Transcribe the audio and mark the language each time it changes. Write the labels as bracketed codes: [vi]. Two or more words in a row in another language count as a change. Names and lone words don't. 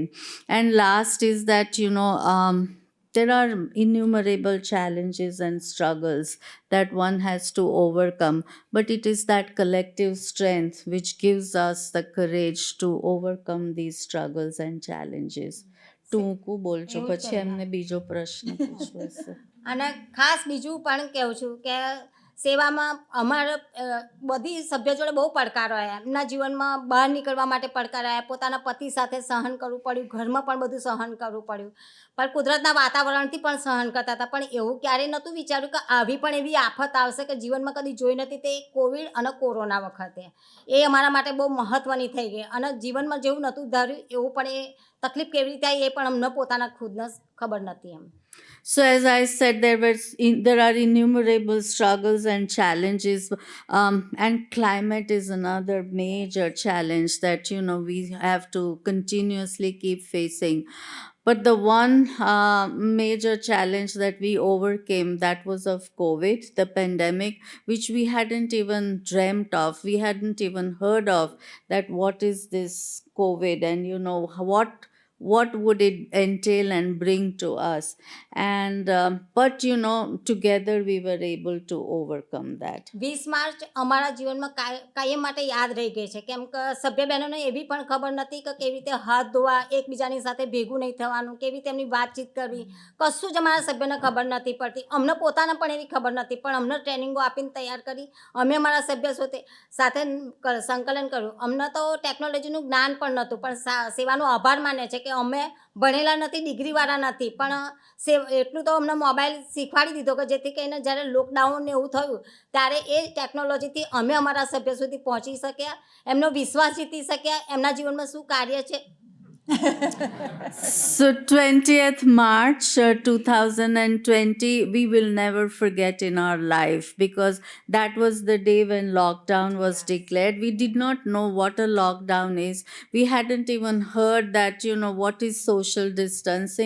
[en] And last is that there are innumerable challenges and struggles that one has to overcome, but it is that collective strength which gives us the courage to overcome these struggles and challenges. [gu] ટૂંકું બોલજો, પછી એમને બીજો પ્રશ્ન પૂછવો છે. અને ખાસ બીજું પણ કહું છું કે સેવામાં અમારા બધી સભ્ય જોડે બહુ પડકારો આવ્યા. એમના જીવનમાં બહાર નીકળવા માટે પડકાર આવ્યા, પોતાના પતિ સાથે સહન કરવું પડ્યું, ઘરમાં પણ બધું સહન કરવું પડ્યું, પણ કુદરતના વાતાવરણથી પણ સહન કરતા હતા. પણ એવું ક્યારેય નહોતું વિચાર્યું કે આવી પણ એવી આફત આવશે કે જીવનમાં કદી જોઈ નથી, તે કોવિડ અને કોરોના વખતે. એ અમારા માટે બહુ મહત્ત્વની થઈ ગઈ, અને જીવનમાં જેવું નહોતું ધાર્યું એવું પણ એ તકલીફ કેવી રીતે આવી એ પણ અમને પોતાના ખુદને ખબર નથી એમ. [en] So as I said, there are innumerable struggles and challenges, and climate is another major challenge that we have to continuously keep facing. But the one major challenge that we overcame, that was of COVID, the pandemic, which we hadn't even dreamt of. We hadn't even heard of that. What is this COVID? And what what would it entail and bring to us. And but together we were able to overcome that. [gu] 20 માર્ચ અમારા જીવનમાં કાયમ માટે યાદ રહી ગઈ છે, કેમ કે સભ્ય બહેનોને એવી પણ ખબર નથી કે કેવી રીતે હાથ ધોવા, એકબીજાની સાથે ભેગું નહીં થવાનું, કેવી રીતે એમની વાતચીત કરવી, કશું જ અમારા સભ્યને ખબર નથી પડતી. અમને પોતાને પણ એવી ખબર નથી, પણ અમને ટ્રેનિંગો આપીને તૈયાર કરી અમે અમારા સભ્ય સાથે સંકલન કર્યું. અમને તો ટેકનોલોજીનું જ્ઞાન પણ નહોતું, પણ સેવાનો આભાર માને છે કે અમે ભણેલા નથી, ડિગ્રીવાળા નથી, પણ એટલું તો અમને મોબાઈલ શીખવાડી દીધો કે જેથી કરીને જ્યારે લોકડાઉન ને એવું થયું ત્યારે એ ટેકનોલોજીથી અમે અમારા સભ્ય સુધી પહોંચી શક્યા, એમનો વિશ્વાસ જીતી શક્યા, એમના જીવનમાં શું કાર્ય છે. [en] So 20th March 2020, we will never forget in our life, because that was the day when lockdown was declared. We did not know what a lockdown is. We hadn't even heard that, what is social distancing.